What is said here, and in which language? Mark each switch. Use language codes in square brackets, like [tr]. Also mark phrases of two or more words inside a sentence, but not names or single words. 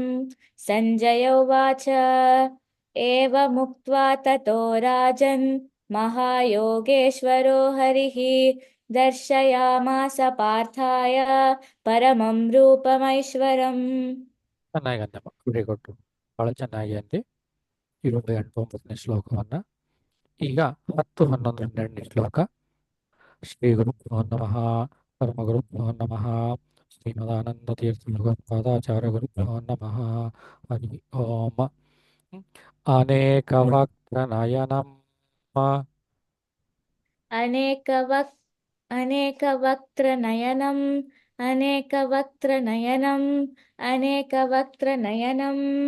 [sa] सञ्जय उवाच एवमुक्त्वा ततो राजन् महायोगेश्वरो हरिः दर्शयामास पार्थाय परमं रूपमैश्वरम्। [kn] ಚೆನ್ನಾಗಿ ಅಂದಮ್ಮ, [en] very good, [kn] ಬಹಳ ಚೆನ್ನಾಗಿ ಅಂದಿ. 7, 8, 9ನೇ ಶ್ಲೋಕವನ್ನ ಈಗ 10, 11, 12ನೇ ಶ್ಲೋಕ. [sa] ಶ್ರೀ ಗುರುಭ್ಯೋ ನಮಃ, ಪರಮಗುರುಭ್ಯೋ ನಮಃ, ಶ್ರೀಮದಾನಂದತೀರ್ಥ ಭಗವತ್ಪಾದಾಚಾರ್ಯ ಗುರುಭ್ಯೋ ನಮಃ. ಹರಿ ಓಂ. ಅನೇಕವಕ್ತ್ರನಯನಂ अनेकवक् अनेकवक्त्रनयनम् अनेकवक्त्रनयनम् अनेकवक्त्रनयनम्